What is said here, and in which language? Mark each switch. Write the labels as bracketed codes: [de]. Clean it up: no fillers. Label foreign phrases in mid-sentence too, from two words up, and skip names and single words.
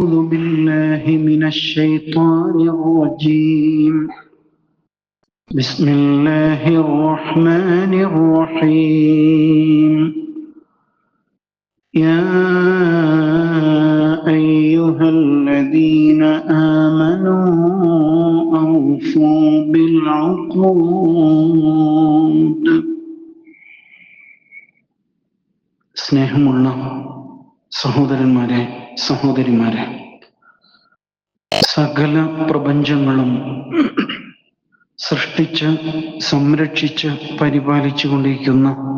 [ar] أعوذ بالله من الشيطان الرجيم بسم الله الرحمن الرحيم يا أيها الذين آمنوا أوفوا بالعقود [ml] സ്നേഹമുള്ള സഹോദരന്മാരെ സഹോദരിമാരെ, സകല പ്രപഞ്ചങ്ങളും സൃഷ്ടിച്ച് സംരക്ഷിച്ച് പരിപാലിച്ചു കൊണ്ടിരിക്കുന്ന